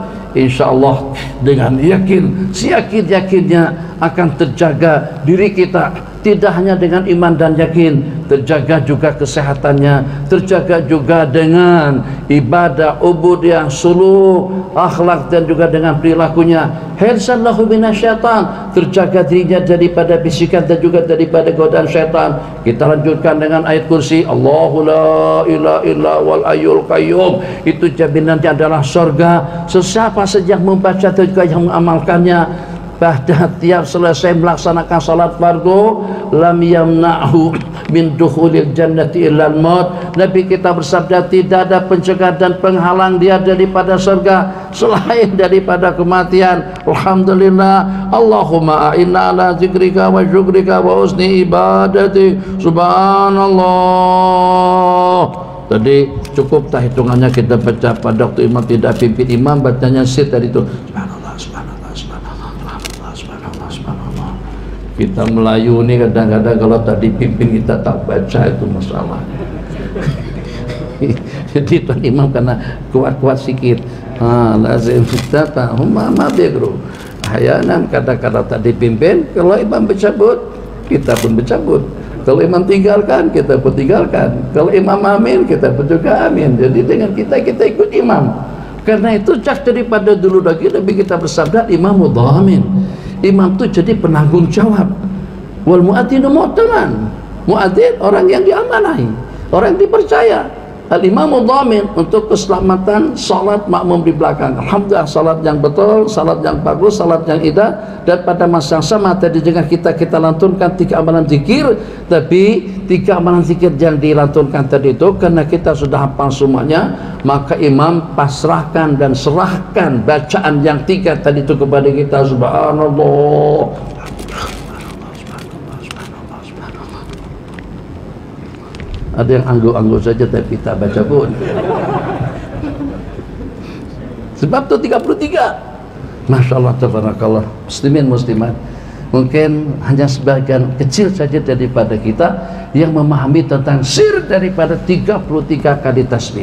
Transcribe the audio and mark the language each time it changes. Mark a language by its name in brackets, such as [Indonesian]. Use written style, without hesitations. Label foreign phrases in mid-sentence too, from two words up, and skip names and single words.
[Malay] InsyaAllah dengan yakin, seyakin-yakinnya akan terjaga diri kita, tidak hanya dengan iman dan yakin, terjaga juga kesehatannya, terjaga juga dengan ibadah, ubudiyah, suluk, akhlak, dan juga dengan perilakunya. [Arabic] حرزا له من الشيطان, [Malay] terjaga dirinya daripada bisikan dan juga daripada godaan syaitan. Kita lanjutkan dengan ayat kursi, [Arabic] الله لا إله إلا والحي القيوم. [Malay] Itu jaminannya adalah surga. Sesiapa saja yang membaca dan juga yang mengamalkannya pada tiap selesai melaksanakan salat fardu, [Arabic] لم يمنعه من دخول الجنة إلا الموت. [Malay] Nabi kita bersabda, tidak ada pencegahan dan penghalang dia daripada surga selain daripada kematian. [Arabic] الحمد لله، اللهم أعنا على ذكرك وشكرك وحسن عبادتي. [Malay] Subhanallah. Tadi cukup tak hitungannya kita baca pada waktu imam tidak pimpin imam, bacanya sit tadi itu subhanallah, subhanallah, subhanallah, subhanallah, subhanallah, subhanallah. Kita Melayu ni kadang-kadang kalau tak dipimpin kita tak baca, itu masalahnya. Jadi tuan imam kena kuat-kuat sikit. Lazim kita tahumma bigru. Ahyanan kadang-kadang tak dipimpin, kalau imam bercabut kita pun bercabut. Kalau imam tinggalkan, kita pun tinggalkan. Kalau imam amin, kita pun juga amin. Jadi dengan kita ikut imam. Karena itu jak daripada dulu lagi Nabi kita bersabda, [Arabic] الإمام ضامن. [Malay] Imam itu jadi penanggung jawab. [Arabic] والمؤذن مؤتمن. [Malay] Muadzin orang yang diamanahi, orang yang dipercaya. [Arabic] الإمام ضامن [Malay] untuk keselamatan salat makmum di belakang. Alhamdulillah, salat yang betul, salat yang bagus, salat yang indah. Dan pada masa yang sama tadi dengan kita lantunkan 3 amalan zikir, tapi 3 amalan zikir yang dilantunkan tadi itu karena kita sudah hafal semuanya, maka imam pasrahkan dan serahkan bacaan yang 3 tadi itu kepada kita. Subhanallah, ada yang angguk-angguk saja tapi tak baca pun. Sebab itu 33. [Arabic] ما شاء الله، تبارك الله. [Malay] Muslimin muslimat, mungkin hanya sebagian kecil saja daripada kita yang memahami tentang sir daripada 33 kali tasbih.